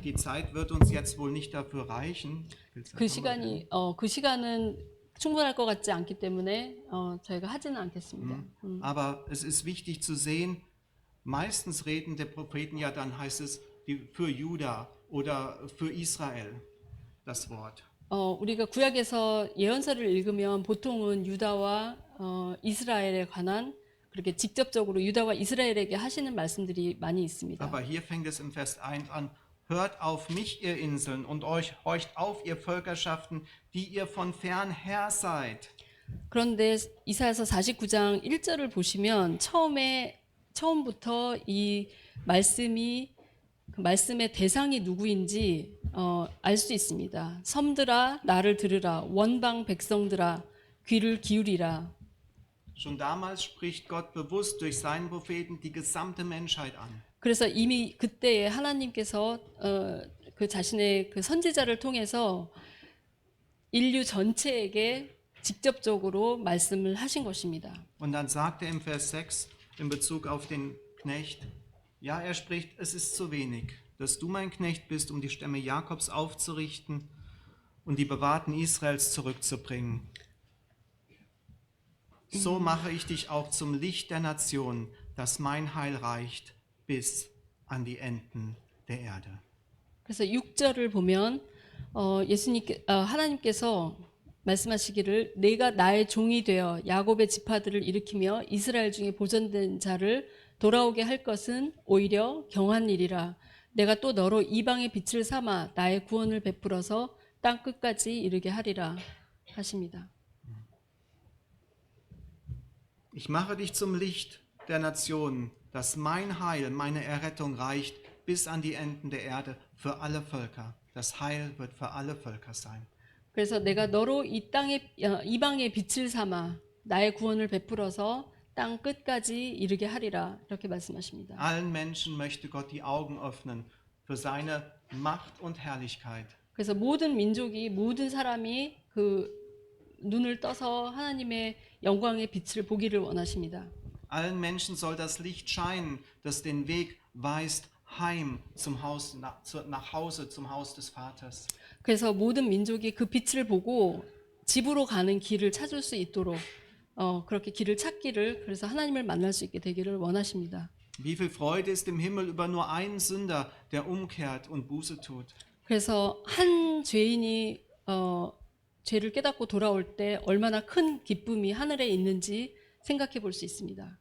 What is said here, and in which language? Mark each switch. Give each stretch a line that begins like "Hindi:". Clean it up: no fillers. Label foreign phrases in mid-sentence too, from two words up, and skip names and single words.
German: Die Zeit wird uns jetzt wohl nicht dafür reichen.
Korean: 그 시간은 충분할 것 같지 않기 때문에 저희가 하지는 않겠습니다.
German: Aber es ist wichtig zu sehen, meistens reden der Propheten ja dann heißt es für Juda oder für Israel das Wort.
Korean: 우리가 구약에서 예언서를 읽으면 보통은 유다와 이스라엘에 관한 그렇게 직접적으로 유다와 이스라엘에게 하시는 말씀들이 많이 있습니다.
German: Aber hier fängt es im Vers 1 an. Hört auf mich, ihr Inseln, und horcht auf, ihr Völkerschaften, die ihr von fern her seid.
Korean: 그런데 이사야서 49장 1절을 보시면 처음부터 이 말씀이 그 말씀의 대상이 누구인지 알 수 있습니다. 섬들아 나를 들으라 원방 백성들아 귀를 기울이라.
German: Schon damals spricht Gott bewusst durch seinen Propheten die gesamte Menschheit an.
Korean: 그래서 이미 그때에 하나님께서 그 자신의 그 선지자를 통해서 인류 전체에게 직접적으로 말씀을 하신 것입니다.
German: Und dann sagt er im Vers 6 in Bezug auf den Knecht, ja, er spricht, es ist zu wenig, dass du mein Knecht bist, um die Stämme Jakobs aufzurichten und die Bewahrten Israels zurückzubringen. So mache ich dich auch zum Licht der Nationen, dass mein Heil reicht bis an die Enden der Erde.
Korean: 그래서 6절을 보면 하나님께서 말씀하시기를 내가 나의 종이 되어 야곱의 지파들을 일으키며 이스라엘 중에 보존된 자를 돌아오게 할 것은 오히려 경한 일이라. 내가 또 너로 이방의 빛을 삼아 나의 구원을 베풀어서 땅 끝까지 이르게 하리라 하십니다.
German: Ich mache dich zum Licht der Nationen, dass mein Heil, meine Errettung reicht bis an die Enden der Erde für alle Völker. Das Heil wird für alle Völker sein.
Korean: 그래서 내가 너로 이방의 빛을 삼아 나의 구원을 베풀어서 땅 끝까지 이르게 하리라 이렇게 말씀하십니다.
German: Allen Menschen möchte Gott die Augen öffnen für seine Macht und Herrlichkeit.
Korean: 그래서 모든 민족이 모든 사람이 그 눈을 떠서 하나님의 영광의 빛을 보기를 원하십니다.
German: Allen Menschen soll das Licht scheinen, das den Weg weist heim zum Haus, nach Hause zum Haus des Vaters.
Korean: 그래서 모든 민족이 그 빛을 보고 집으로 가는 길을 찾을 수 있도록 그렇게 길을 찾기를 그래서 하나님을 만날 수 있게 되기를 원하십니다.
German: Wie viel Freude ist im Himmel über nur einen Sünder, der umkehrt und Buße tut.
Korean: 그래서 한 죄인이 죄를 깨닫고 돌아올 때 얼마나 큰 기쁨이 하늘에 있는지 생각해 볼 수 있습니다.